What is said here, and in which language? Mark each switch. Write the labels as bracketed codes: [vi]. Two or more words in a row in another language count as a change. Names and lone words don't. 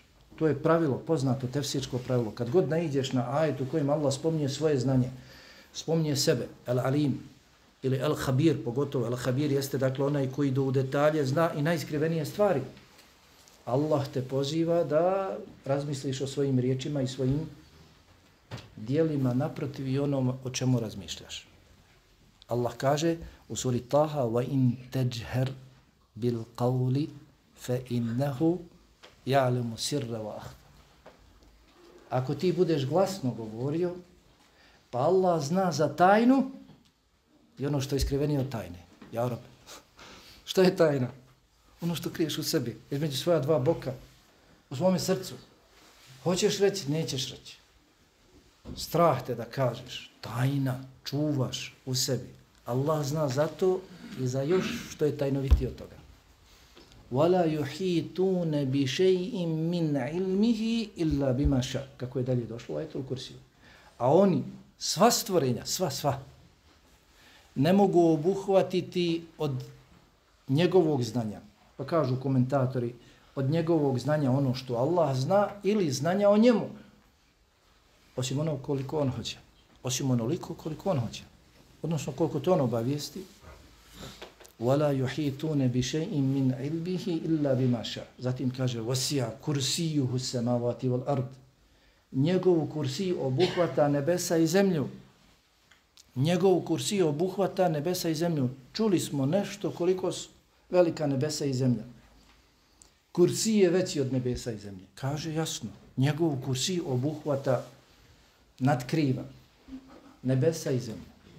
[bs] To je pravilo, poznato tefsirsko pravilo. Kad god naiđeš na ajet u kojem Allah spominje svoje znanje, spominje sebe, el-alim ili el-habir, pogotovo el-habir jeste dakle onaj koji do u detalje zna i najskrivenije stvari. Allah te poziva da razmisliš o svojim riječima i svojim dijelima naprotiv i onom o čemu razmišljaš. Allah kaže u suri Taha [ar] وَإِن تَجْهَرْ بِالْقَوْلِ فَإِنَّهُ يَعْلَمُ سِرَّ وَأَخْفَى. [bs] Ako ti budeš glasno govorio, pa Allah zna za tajnu i ono što je skrivenije od tajne. [ar] يا رب, [bs] što je tajna? Ono što kriješ u sebi, između svoja dva boka, u svome srcu. Hoćeš reći, nećeš reći. Strah te da kažeš, tajna, čuvaš u sebi. Allah zna za to i za još što je tajnoviti od toga. [ar] وَلَا يُحِيتُونَ بِشَيْءٍ مِّنْ عِلْمِهِ إِلَّا بِمَا شَاءَ. [bs] Kako je dalje došlo u ajetul kursiju. A oni, sva stvorenja, sva, ne mogu obuhvatiti od njegovog znanja. Pa kažu komentatori, od njegovog znanja ono što Allah zna ili znanja o njemu. Osim ono koliko on hoće. Osim onoliko koliko on hoće. Odnosno koliko to on obavijesti. [ar] وَلَا يُحِيتُونَ بِشَيْءٍ مِّنْ عِلْبِهِ إِلَّا بِمَا شَاءَ. [bs] Zatim kaže [ar] وَسِيَا كُرْسِيُّهُ السَّمَاوَاتِ وَالْأَرْضِ. [bs] Njegovu kursiju obuhvata nebesa i zemlju. Njegovu kursiju obuhvata nebesa i zemlju. Čuli smo nešto koliko su velika nebesa i zemlja. Kursij je veći od nebesa i zemlje. Kaže jasno, njegovu kursij obuhvata, nadkriva nebesa i zemlje.